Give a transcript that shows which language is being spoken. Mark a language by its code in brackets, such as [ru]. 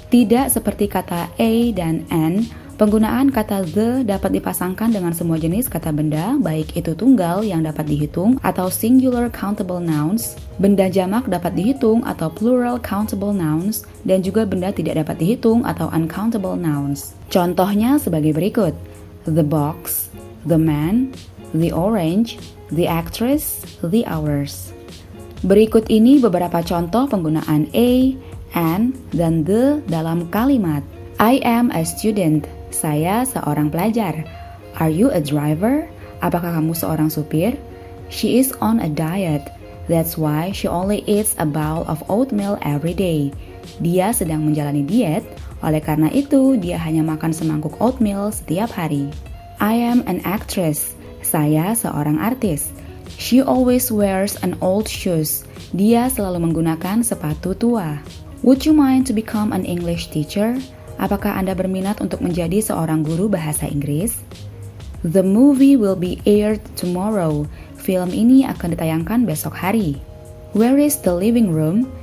[id] Tidak seperti kata a dan n, penggunaan kata the dapat dipasangkan dengan semua jenis kata benda, baik itu tunggal yang dapat dihitung atau singular countable nouns, benda jamak dapat dihitung atau plural countable nouns, dan juga benda tidak dapat dihitung atau uncountable nouns. Contohnya sebagai berikut. [en] The box, the man, the orange, the actress, the hours. [id] Berikut ini beberapa contoh penggunaan a, and, dan the dalam kalimat. [en] I am a student. [id] Saya seorang pelajar. [en] Are you a driver? [id] Apakah kamu seorang supir? [en] She is on a diet. That's why she only eats a bowl of oatmeal every day. [id] Dia sedang menjalani diet, oleh karena itu dia hanya makan semangkuk oatmeal setiap hari. [en] I am an actress. [id] Saya seorang artis. [en] She always wears an old shoes. [id] Dia selalu menggunakan sepatu tua. [en] Would you mind to become an English teacher? [id] Apakah Anda berminat untuk menjadi seorang guru bahasa Inggris? [en] The movie will be aired tomorrow. [id] Film ini akan ditayangkan besok hari. [en] Where is the living room?